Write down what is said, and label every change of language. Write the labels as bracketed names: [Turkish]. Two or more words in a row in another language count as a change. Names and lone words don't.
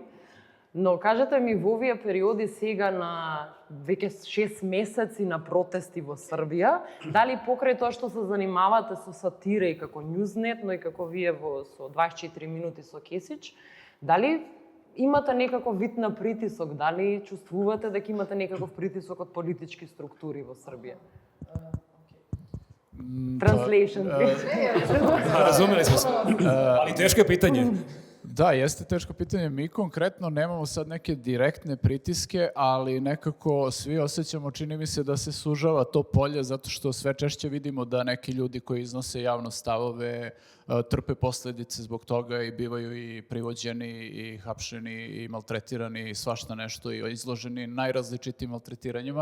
[Macedonian] Но кажете ми, во овие периоди сега на веќе 6 месеци на протести во Србија, дали покрај тоа што се занимавате со сатира и како Newsnet, но и како вие со 24 минути со Кесич, дали имате некаков вид на притисок, дали чувствувате дека имате некаков притисок од политички структури во Србија? Translation. [Serbian] Razumeli smo se. Ali teško je pitanje. Da, jeste teško pitanje. Mi konkretno nemamo sad neke direktne pritiske, ali nekako svi osjećamo, čini mi se da se sužava to polje, zato što sve češće vidimo da neki ljudi koji iznose javno stavove trpe posljedice zbog toga i bivaju i privođeni i hapšeni i maltretirani i svašta nešto i izloženi najrazličitijim maltretiranjima.